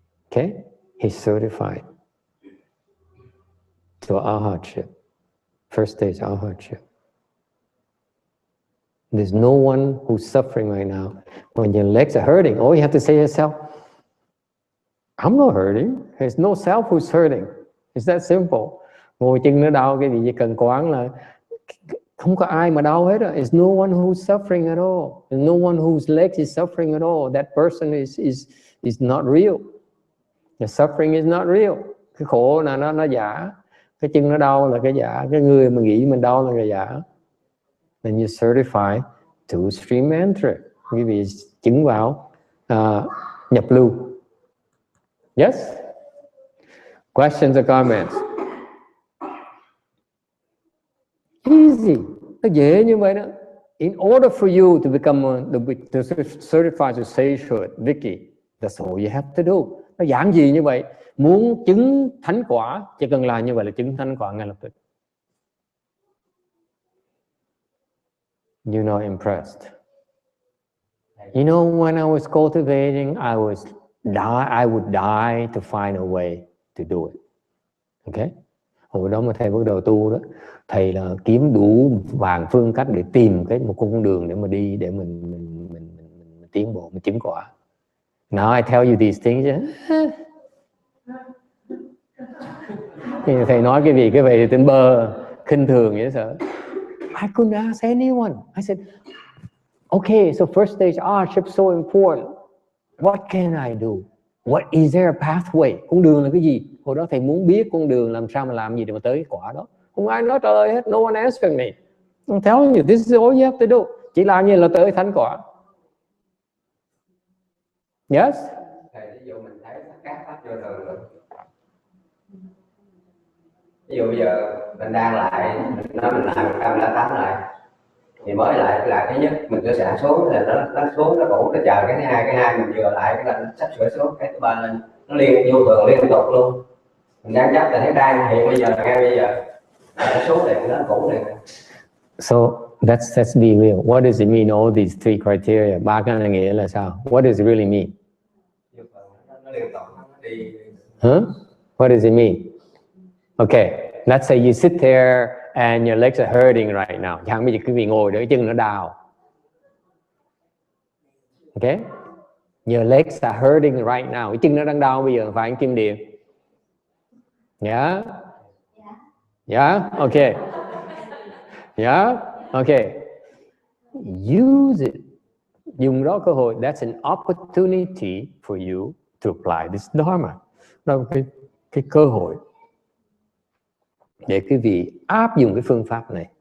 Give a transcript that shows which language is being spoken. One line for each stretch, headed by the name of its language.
English: Okay? He's certified to Arhatship. First stage Arhat. There's no one who's suffering right now. When your legs are hurting, all you have to say to yourself, I'm not hurting. There's no self who's hurting. It's that simple.
Vietnamese: Ngồi chân nó đau, cái gì chỉ cần quán là không có ai mà đau hết.
English: There's no one who's suffering at all. There's no one whose legs is suffering at all. That person is not real. The suffering is not real.
Vietnamese: Cái khổ là nó giả. Cái chân nó đau là cái giả. Cái người mà nghĩ mình đau là cái giả.
English: Then you certify two stream mantra.
Vietnamese: Quý vị chứng vào nhập lưu.
English: Yes? Questions or comments?
Vietnamese: Easy. Nó dễ như vậy đó.
English: In order for you to become to certify to sagehood, Vicky, that's all you have to do.
Vietnamese: Nó giản dị như vậy. Muốn chứng thánh quả, chỉ cần làm như vậy là chứng thánh quả ngay lập tức.
English: You're not impressed. You know, when I was cultivating, I would die to find a way to do it. Okay?
Vietnamese: Hồi đó mà thầy bắt đầu tu đó, thầy là kiếm đủ vàng phương cách để tìm một con đường để mà đi, để mình tiến bộ, mình chứng quả.
English: Now I tell you these things.
Vietnamese: Thầy nói cái gì thì tên bơ, khinh thường vậy sợ.
English: I couldn't ask anyone. I said, okay, so first stage Arhat is so important. What can I do? What is there a pathway?
Vietnamese: Con đường là cái gì? Hồi đó thầy muốn biết con đường làm sao mà làm gì để mà tới cái quả đó. Không ai nói trả lời hết.
English: No one answered me. I'm telling you, this is all you have to do.
Vietnamese: Chỉ làm như là tới thánh quả.
English: Yes?
Vietnamese: Thầy, ví dụ mình thấy các pháp vô thường rồi. Ví dụ bây giờ mình đang lại, mình nói mình làm 108 lại, thì mới lại thứ nhất mình cứ xả xuống, là nó xuống, nó cũ, nó chờ cái hai mình vừa lại cái là nó sắp sửa xuống, cái thứ ba lên nó liên vô thường liên tục luôn. Mình đang chấp là thấy đang hiện bây giờ, ngay bây giờ nó xuống liền, nó cũ liền.
English: So let's be real. What does it mean? All these three criteria.
Vietnamese: Ba cái này nghĩa là sao?
English: What does it really mean?
Vietnamese: Nó liên tục nó đi.
English: Huh? What does it mean? Okay, let's say you sit there and your legs are hurting right now.
Vietnamese: Chẳng bây giờ quý vị ngồi đó, chân nó đau.
English: Okay? Your legs are hurting right now.
Vietnamese: Cái chân nó đang đau bây giờ, phải anh Kim Điệp?
English: Yeah? Yeah? Okay. Yeah? Okay. Use it.
Vietnamese: Dùng đó cơ hội.
English: That's an opportunity for you to apply this Dharma.
Vietnamese: Đó là cái cơ hội để quý vị áp dụng cái phương pháp này.